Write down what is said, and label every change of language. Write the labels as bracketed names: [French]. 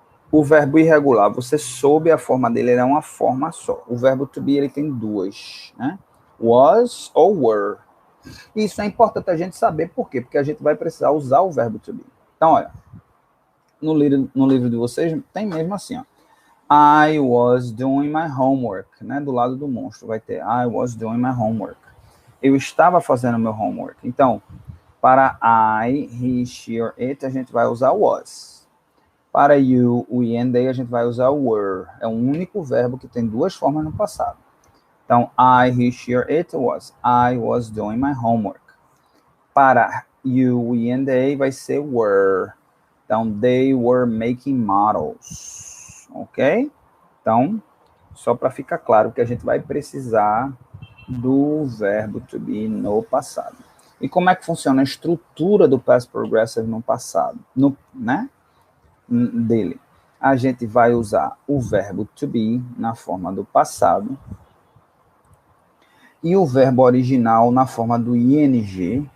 [Portuguese] O verbo irregular, você soube a forma dele, ele é uma forma só. O verbo to be, ele tem duas, né? Was ou were. Isso é importante a gente saber por quê? Porque a gente vai precisar usar o verbo to be. Então, olha, no livro de vocês tem mesmo assim, ó. [English] I was doing my homework, né? [Portuguese] Do lado do monstro vai ter [English] I was doing my homework. [Portuguese] Eu estava fazendo meu homework. Então, para [English] I, he, she or it, [Portuguese] a gente vai usar was. Para [English] you, we and they, [Portuguese] a gente vai usar were. É o único verbo que tem duas formas no passado. Então, [English] I, he, she or it was. I was doing my homework. [Portuguese] Para [English] you, we and they [Portuguese] vai ser [English] were. [Portuguese] Então, [English] they were making models. Ok? [Portuguese] Então, só para ficar claro que a gente vai precisar do verbo to be no passado. E como é que funciona a estrutura do past progressive no passado, né? Dele. A gente vai usar o verbo to be na forma do passado e o verbo original na forma do ing.